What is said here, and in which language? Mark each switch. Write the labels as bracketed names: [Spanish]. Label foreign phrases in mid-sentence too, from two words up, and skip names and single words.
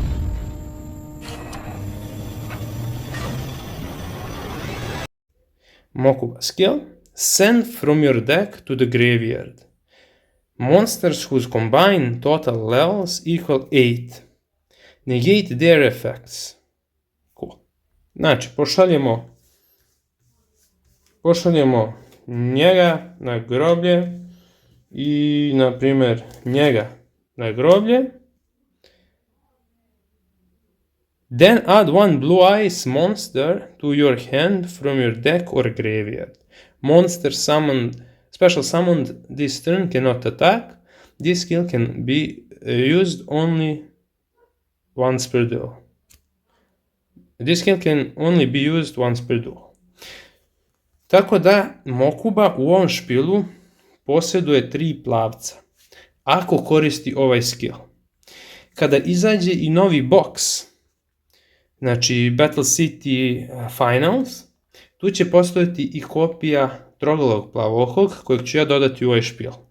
[English] Mokuba skill. Send from your deck to the graveyard monsters whose combined total levels equal 8. Negate their effects. Cool. [Serbian] Znači, pošaljemo njega na groblje i, na primjer, njega na groblje. [English] Then add one blue eyes monster to your hand from your deck or graveyard. Monster special summoned this turn cannot attack. This skill can be used only once per duel. This skill can only be used once per duel. [Serbian] Tako da Mokuba u ovom špilu posjeduje 3 plavca, ako koristi ovaj skill. Kada izađe i novi box, znači Battle City Finals, tu će postojati i kopija troglavog plavookog kojeg ću ja dodati u ovaj špil.